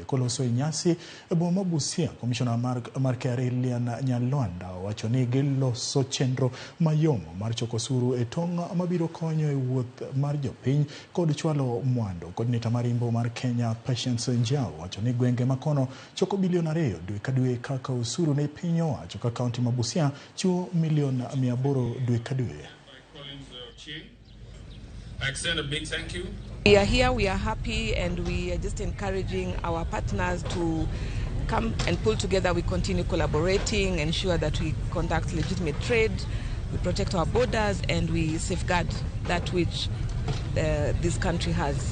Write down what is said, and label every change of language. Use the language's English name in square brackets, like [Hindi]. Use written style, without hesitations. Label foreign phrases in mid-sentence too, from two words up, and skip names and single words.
[Luo (Kenya and Tanzania)] Koloso e nyasi e boma Busia, Komishona mar KRA Lian Nyalwanda wacho ni giloso chenro mayom mar choko osuru e tong mabiro konyo e wuoth mar jopiny kod chwalo mwandu. Coordinator marimbo mar Kenya Patience Njau wacho ni gwenge makono choko bilion 2 dwe ka dwe kaka osuru ne piny owacho ka kaunti ma Busia chiwo milion 800 dwe ka dwe. [English] I extend a big thank you. We are here, we are happy, and we are just encouraging our partners to come and pull together. We continue collaborating, ensure that we conduct legitimate trade, we protect our borders, and we safeguard that which this country has.